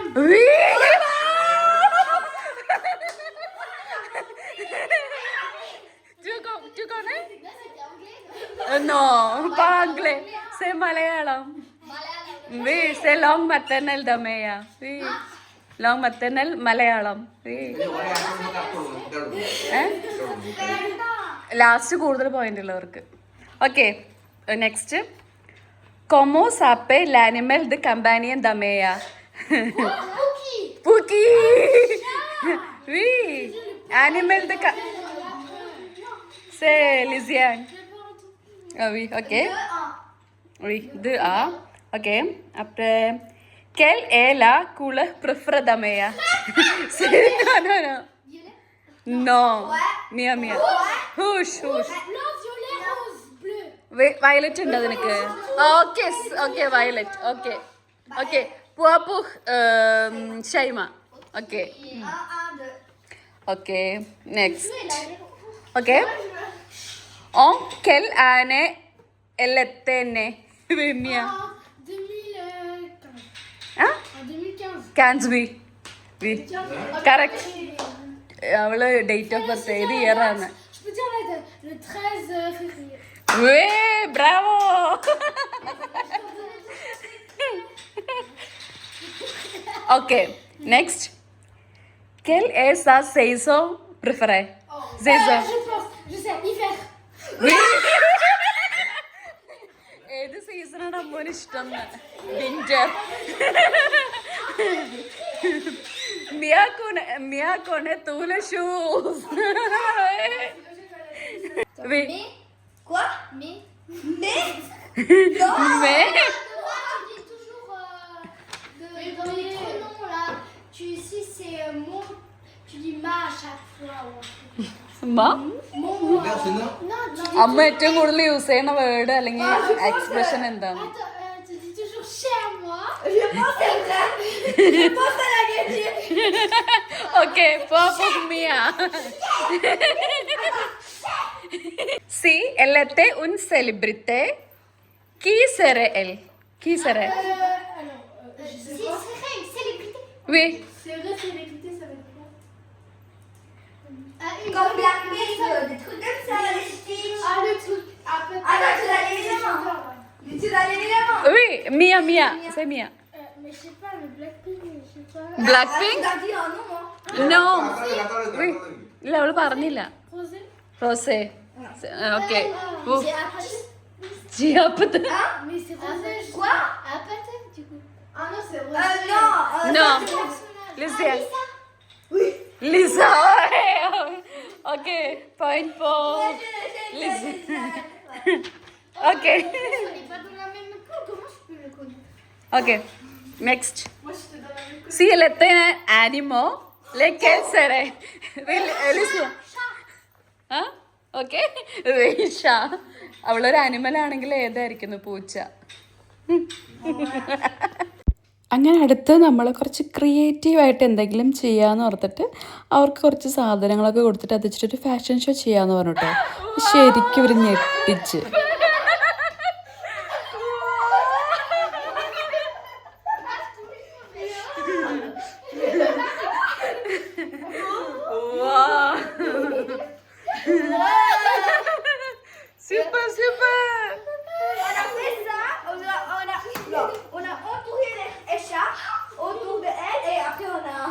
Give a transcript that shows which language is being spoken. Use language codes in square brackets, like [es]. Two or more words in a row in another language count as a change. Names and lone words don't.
[fr] Oui. Tu connais? Là, c'était anglais. Non, pas anglais. C'est malayalam. Malayalam. Oui, c'est langue maternelle de Maya. Oui. Langue maternelle malayalam. Oui. [ml] ലാസ്റ്റ് കൂടുതൽ പോയിന്റ് ഉള്ളവർക്ക്. [en] okay next. [fr] Comment s'appelle l'animal de compagnie de Maya? Cookie. Pookie. Oui. Animal de c'est Lysiane. Ah oui, ok. Oui, 2A. Ok. Après, quelle est la couleur préférée de Maya? Non. Non. Mia. Hush. Blanc, violet, rose, bleu. [ml] വയലറ്റ് ഉണ്ട് അതിനക്ക്. [en] okay violet. [ml] ഓക്കെ പുവാപ്പു ഷൈമ. [en] okay next. [fr] ഓക്കെ On quelle année elle était née? Mia. En 2015. Hein? En 2015. 15 oui. Correct. [ml] അവള് [en] date of birth [ml] ഏത് ഇയർ ആണ്? [fr] Je peux dire la date, le 13 février. [ml] വേ ബ്രാവോ. [en] okay next. [fr] Quelle est sa saison préférée? Saison. Je sais, hiver. [ml] ഏത് സീസണാണ് അമ്മോന് ഇഷ്ടം? വിന്റർ. [fr] Mia connaît tous les choses. Oui. Quoi? Mais. Mais? Mais Tu dis toujours dans les pronoms là. Si c'est mon, tu dis ma à chaque fois. Ma? Mon. Non, tu dis. [ml] അമ്മ ഏറ്റവും കൂടുതൽ യൂസ് ചെയ്യുന്ന വേർഡ് അല്ലെങ്കിൽ എക്സ്പ്രഷൻ എന്താണ്? [fr] Attends, tu dis toujours cher moi. Je pense à ça. Je pense à la gueule. [ml] ഓക്കെ മിയ. [fr] Si elle était une célébrité, qui serait elle? Qui serait? Si serait une célébrité. Oui. C'est vrai, célébrité, ça veut dire quoi? Comme Blackpink, des trucs comme ça, les Stitch. Ah, le truc. Ah, peut-être. Ah non, tu l'as évidemment. Tu l'as évidemment. Oui, Mia. C'est Mia. Mais je sais pas, le Blackpink, je sais pas. Blackpink? Tu as dit un nom, moi. No. Oui. [ml] ഇല്ല അവള് പറഞ്ഞില്ല. Rosé. റോസേ. ഓക്കെ. [fr] J'ai appris. [ml] ജിയാപ്പത്ത്. [fr] Mais c'est rosé. Quoi? Ah, peut-être, du coup. Ah non, c'est rosé. Non. No. Personnage. ലിസിയ. Oui. [en] ലിസ. okay point for Lizzie. [ml] ഓക്കെ. [fr] On n'est pas dans la même école, comment je peux le connaître? [en] okay next. [fr] Moi, je te donne la même école. Si elle était un animal, lequel serait? Lizzie. [ml] ആ ഓക്കെ. റീഷ. അവളൊരു ആനിമൽ ആണെങ്കിൽ ഏതായിരിക്കുന്നു? പൂച്ച. അങ്ങനെ അടുത്ത് നമ്മൾ കുറച്ച് ക്രിയേറ്റീവായിട്ട് എന്തെങ്കിലും ചെയ്യാമെന്ന് ഓർത്തിട്ട് അവർക്ക് കുറച്ച് സാധനങ്ങളൊക്കെ കൊടുത്തിട്ട് അത് വെച്ചിട്ടൊരു [en] fashion show [ml] ചെയ്യാമെന്ന് പറഞ്ഞു കേട്ടോ. ശരിക്കും ഒരു ഞെട്ടിച്ച്. [fr] Super. On a fait ça, on a entouré les chats autour de elle et après on a...